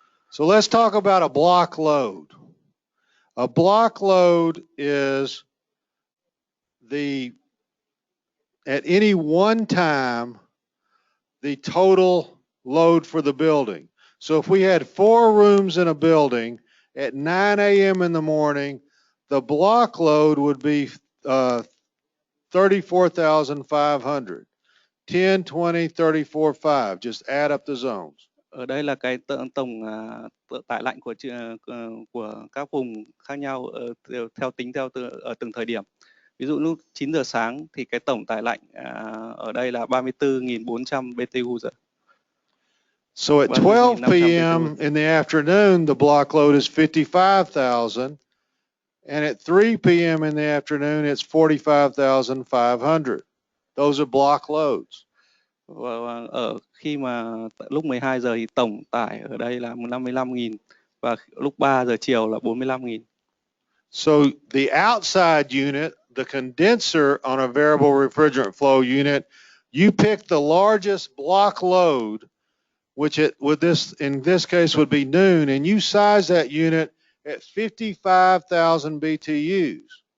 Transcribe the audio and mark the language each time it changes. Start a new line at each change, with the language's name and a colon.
English: So let's talk about a block load. A block load is at any one time, the total load for the building. So if we had 4 rooms in a building at 9 a.m. in the morning, the block load would be 34,500. 10, 20, 34, 5. Just add up the zones.
Vietnamese: Ở đây là cái tổng tải lạnh của các vùng khác nhau theo tính ở từng thời điểm. Ví dụ lúc 9 giờ sáng thì cái tổng tải lạnh ở đây là 34.400 BTU giờ.
English: So at 12 p.m. in the afternoon, the block load is 55,000. And at 3 p.m. in the afternoon, it's 45,500. Those are block loads.
Vietnamese: Và ở khi mà lúc 12 giờ thì tổng tải ở đây là 55.000 và lúc 3 giờ chiều là 45.000.
English: So the outside unit, the condenser on a variable refrigerant flow unit, you pick the largest block load, which in this case would be noon, and you size that unit at 55,000 BTUs.